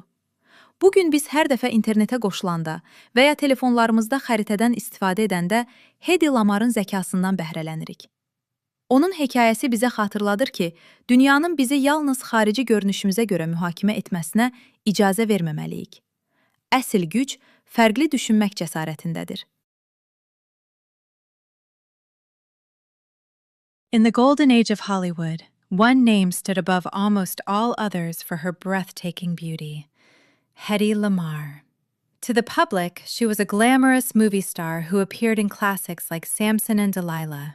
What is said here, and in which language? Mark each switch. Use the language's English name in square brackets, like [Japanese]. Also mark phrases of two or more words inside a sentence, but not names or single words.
[Azerbaijani] Bugün biz hər dəfə internetə qoşulanda və ya telefonlarımızda xəritədən istifadə edəndə Hedy Lamarrın zəkasından bəhrələnirik. Onun hekayəsi bizə xatırladır ki, dünyanın bizi yalnız xarici görünüşümüzə görə mühakimə etməsinə icazə verməməliyik. Əsl güc fərqli düşünmək cəsarətindədir. [English] In the golden age of Hollywood, one name stood above almost all others for her breathtaking beauty: Hedy Lamarr. To the public, she was a glamorous movie star who appeared in classics like Samson and Delilah.